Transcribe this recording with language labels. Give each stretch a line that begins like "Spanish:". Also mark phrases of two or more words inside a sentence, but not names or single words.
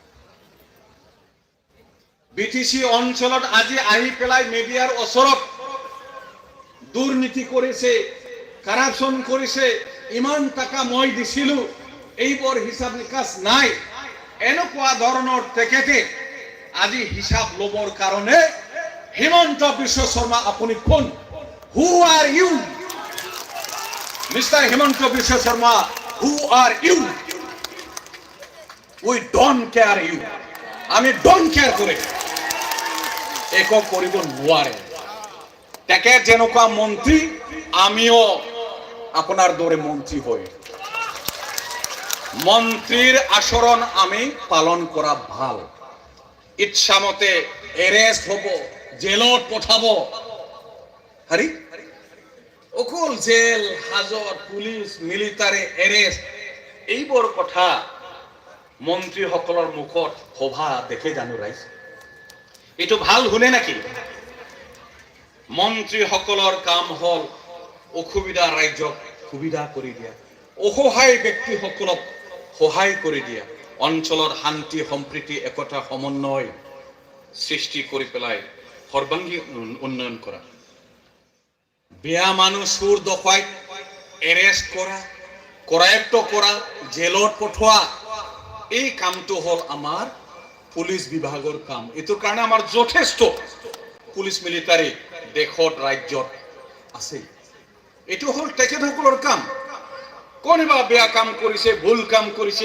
Assamese: বিটিসি অঞ্চলত আজি আহি পেলাই মিডিয়াৰ ওচৰত দুৰ্নীতি কৰিছে কারাপশন করেছে ইমান টাকা মই দিছিলো এইবোৰ হিসাব নিকাশ নাই এনেকুৱা ধৰণৰ তেখেতে আজি হিসাব লবৰ কাৰণে হিমন্ত বিশ্ব শৰ্মা আপুনি কোন
English: who are you Mister Himanta Biswa Sarma who are you we don't care you
Assamese: আমি
English: don't care
Assamese: করে একো কৰিব নোৱাৰে তেখেত যেনেকুৱা মন্ত্ৰী আমিও আপনার দরে মন্ত্রী হই মন্ত্রীর আচরণ আমি পালন করা ভাল ইচ্ছামতে এরেস্ট হব জেলত পঠাব হারি অকল জেল হাজত পুলিশ মিলিটারি এরেস্ট এইবোৰ কথা মন্ত্রী সকলৰ মুখত শোভা দেখে জানো রাইজ এটো ভাল শুনে নাকি মন্ত্রী সকলৰ কাম হল অসুবিধা ৰাজ্যক সুবিধা কৰি দিয়া অসহায় ব্যক্তিসকলক সহায় কৰি দিয়া অঞ্চলৰ শান্তি সম্প্ৰীতি একতা সমন্বয় সৃষ্টি কৰি পেলাই সৰ্বাঙ্গীন উন্নয়ন কৰা বেয়া মানুহ চুৰ ডকাইত এৰেষ্ট কৰা কৰায়ত্ব কৰা জেলত পঠোৱা এই কামটো হল আমাৰ পুলিচ বিভাগৰ কাম এটোৰ কাৰণে আমাৰ যথেষ্ট পুলিচ মিলিটাৰী দেশত ৰাজ্যত আছে এটো হল তেখেতসকলৰ কাম কোনোবা বেয়া কাম কৰিছে ভুল কাম কৰিছে